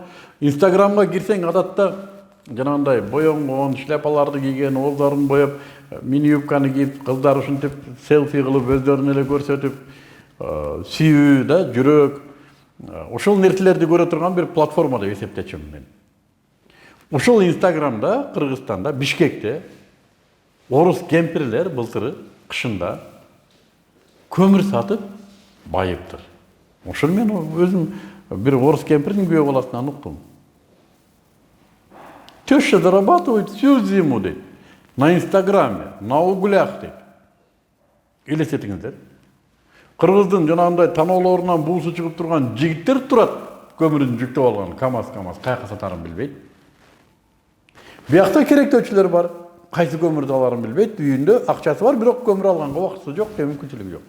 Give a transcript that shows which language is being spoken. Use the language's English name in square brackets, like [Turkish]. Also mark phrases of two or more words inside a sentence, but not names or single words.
[Kyrgyz] Instagramга кирсең, адатта жанагындай боёнгон, шляпаларды кийген, ооздорун боеп, мини юбканы кийип, кыздар ушинтип селфи кылып, өздөрүн эле көрсөтүп, сүйүү да, жүрөк, ошол нерселерди көрө турган бир платформа деп эсептечүмүн мен. Ошол Instagramда, Кыргызстанда, Бишкекте орус кемпирлер былтыры кышында көмүр сатып байыптыр. Ошону мен өзүм бир орус кемпирдин күйөө баласынан уктум. [Russian] Теща зарабатывает всю зиму, дейт. На Инстаграме, на углях, [Kyrgyz] дейт. Элестетиңиздер. Кыргыздын жанагындай таноолорунан буусу чыгып турган жигиттер турат, көмүрүн жүктөп алган, КамАЗ, кайка сатарын билбейт. Биякта керектөөчүлөр бар, кайсы көмүрдү аларын билбейт, үйүндө акчасы бар, бирок көмүр алганга убакыты жок, мүмкүнчүлүгү жок.